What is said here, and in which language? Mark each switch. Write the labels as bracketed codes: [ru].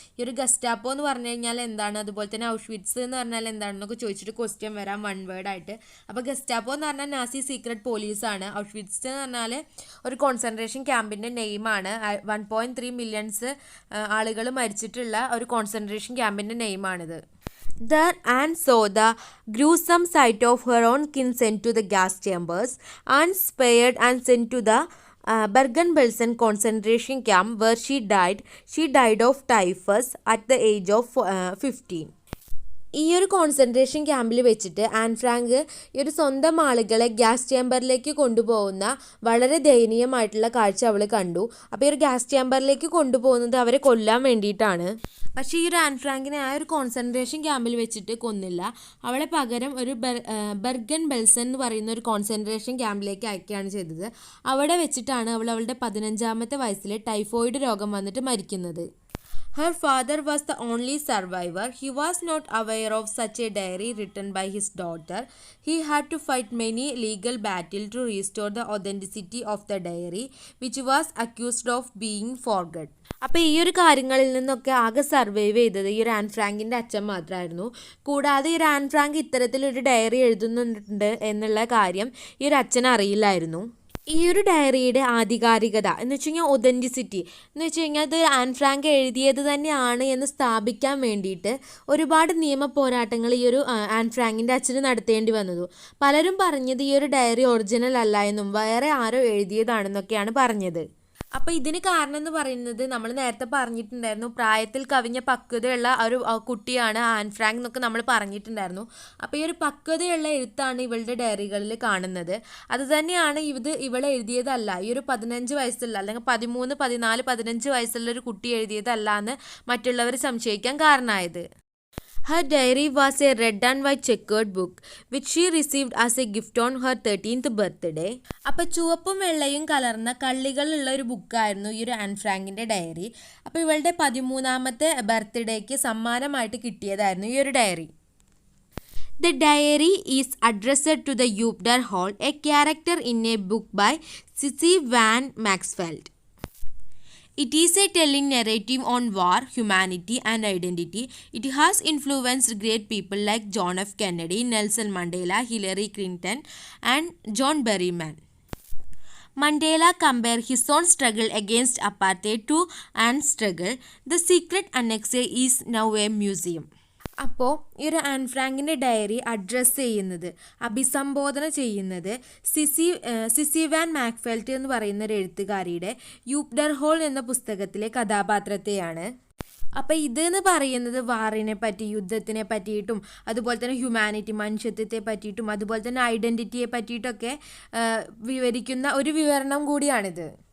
[ml] ഈ ഒരു ഗസ്റ്റാപ്പോ എന്ന് പറഞ്ഞു കഴിഞ്ഞാൽ എന്താണ്, അതുപോലെ തന്നെ ഔഷ്വിറ്റ്സ് എന്ന് പറഞ്ഞാൽ എന്താണെന്നൊക്കെ ചോദിച്ചിട്ട് ക്വസ്റ്റ്യൻ വരാം [en] one word [ml] ആയിട്ട്. അപ്പോൾ ഗസ്റ്റാപ്പോ എന്ന് പറഞ്ഞാൽ [en] Nazi secret പോലീസാണ്. [ml] ഔഷ്വിറ്റ്സ് എന്ന് പറഞ്ഞാൽ ഒരു കോൺസെൻട്രേഷൻ ക്യാമ്പിൻ്റെ നെയിമാണ്. 1.3 മില്യൺസ് ആളുകൾ മരിച്ചിട്ടുള്ള ഒരു concentration ക്യാമ്പിൻ്റെ നെയിമാണിത്. [en] There Anne saw the gruesome sight of her own kin sent to the gas chambers. Anne spared and sent to the Bergen-Belsen concentration camp where she died. She died of typhus at the age of 15. [ml] ഈ ഒരു concentration ക്യാമ്പിൽ വെച്ചിട്ട് an Frank ഈ ഒരു സ്വന്തം ആളുകളെ gas ചേമ്പറിലേക്ക് കൊണ്ടുപോകുന്ന വളരെ ദയനീയമായിട്ടുള്ള കാഴ്ച അവൾ കണ്ടു. അപ്പോൾ ഈ ഒരു ഗ്യാസ് ചേമ്പറിലേക്ക് കൊണ്ടുപോകുന്നത് അവരെ കൊല്ലാൻ വേണ്ടിയിട്ടാണ്. പക്ഷേ ഈ ഒരു ആൻ ഫ്രാങ്കിനെ ആ ഒരു കോൺസെൻട്രേഷൻ ക്യാമ്പിൽ വെച്ചിട്ട് കൊന്നില്ല. അവളെ പകരം ഒരു ബെർഗൻ ബെൽസൺ എന്ന് പറയുന്ന ഒരു കോൺസെൻട്രേഷൻ ക്യാമ്പിലേക്ക് അയക്കുകയാണ് ചെയ്തത്. അവിടെ വെച്ചിട്ടാണ് അവളുടെ 15ാമത്തെ വയസ്സിൽ ടൈഫോയിഡ് രോഗം വന്നിട്ട് മരിക്കുന്നത്. [en] Her father was the only survivor. He was not aware of such a diary written by his daughter. He had to fight many legal battles to restore the authenticity of the diary, which was accused of being forged. [ml] അപ്പോൾ ഈ ഒരു കാര്യങ്ങളിൽ നിന്നൊക്കെ ആകെ survive ചെയ്തത് ഈ ഒരു an ഫ്രാങ്കിൻ്റെ അച്ഛൻ മാത്രമായിരുന്നു. കൂടാതെ ഈ ഒരു ആൻ ഫ്രാങ്ക് ഇത്തരത്തിലൊരു ഡയറി എഴുതുന്നുണ്ട് എന്നുള്ള കാര്യം ഈ ഒരു അച്ഛൻ അറിയില്ലായിരുന്നു. ഈ ഒരു ഡയറിയുടെ ആധികാരികത എന്ന് വെച്ച് കഴിഞ്ഞാൽ ഒതൻറ്റിസിറ്റി എന്ന് വെച്ച് കഴിഞ്ഞാൽ ഇത് ആൻ ഫ്രാങ്ക് എഴുതിയത് തന്നെയാണ് എന്ന് സ്ഥാപിക്കാൻ വേണ്ടിയിട്ട് ഒരുപാട് നിയമ പോരാട്ടങ്ങൾ ഈ ഒരു ആൻ ഫ്രാങ്കിൻ്റെ അച്ഛന് നടത്തേണ്ടി വന്നത്. പലരും പറഞ്ഞത് ഈ ഒരു ഡയറി ഒറിജിനൽ അല്ല എന്നും വേറെ ആരോ എഴുതിയതാണെന്നൊക്കെയാണ് പറഞ്ഞത്. അപ്പോൾ ഇതിന് കാരണം എന്ന് പറയുന്നത് നമ്മൾ നേരത്തെ പറഞ്ഞിട്ടുണ്ടായിരുന്നു, പ്രായത്തിൽ കവിഞ്ഞ പക്വതയുള്ള ഒരു കുട്ടിയാണ് ആൻ ഫ്രാങ്ക് എന്നൊക്കെ നമ്മൾ പറഞ്ഞിട്ടുണ്ടായിരുന്നു. അപ്പോൾ ഈ ഒരു പക്വതയുള്ള എഴുത്താണ് ഇവളുടെ ഡയറികളിൽ കാണുന്നത്. അത് തന്നെയാണ് ഇവൾ എഴുതിയതല്ല, ഈ ഒരു 15 വയസ്സുള്ള അല്ലെങ്കിൽ 13, 14, 15 വയസ്സുള്ള ഒരു കുട്ടി എഴുതിയതല്ല എന്ന് മറ്റുള്ളവർ സംശയിക്കാൻ കാരണമായത്. [en] Her diary was a red and white checkered book which she received as a gift on her 13th birthday. [ml] അപ്പോൾ ചുവപ്പും വെള്ളയും കലർന്ന കള്ളികളുള്ള ഒരു ബുക്കായിരുന്നു ഈ ഒരു ആൻ ഫ്രാങ്കിൻ്റെ ഡയറി. അപ്പോൾ ഇവളുടെ 13ാമത്തെ ബർത്ത്ഡേക്ക് സമ്മാനമായിട്ട് കിട്ടിയതായിരുന്നു ഈ ഒരു diary. [en] The diary is addressed to the Upder Hall, a character in a book by Sissy Van Maxfield. It is a telling narrative on war, humanity and identity. It has influenced great people like John F. Kennedy, Nelson Mandela, Hillary Clinton and John Berryman. Mandela compared his own struggle against apartheid to Anne's struggle. The secret annex is now a museum. [ml] അപ്പോൾ ഈ ഒരു an ഫ്രാങ്കിൻ്റെ diary address ചെയ്യുന്നത്, അഭിസംബോധന ചെയ്യുന്നത് CC van മാക്ഫെൽറ്റ് എന്ന് പറയുന്ന ഒരു എഴുത്തുകാരിയുടെ യൂപ്ഡർ whole എന്ന പുസ്തകത്തിലെ കഥാപാത്രത്തെയാണ്. അപ്പോൾ ഇതെന്ന് പറയുന്നത് വാറിനെ പറ്റി, യുദ്ധത്തിനെ പറ്റിയിട്ടും അതുപോലെ തന്നെ ഹ്യൂമാനിറ്റി, മനുഷ്യത്വത്തെ പറ്റിയിട്ടും അതുപോലെ തന്നെ ഐഡൻറ്റിറ്റിയെ പറ്റിയിട്ടൊക്കെ വിവരിക്കുന്ന ഒരു വിവരണം കൂടിയാണിത്.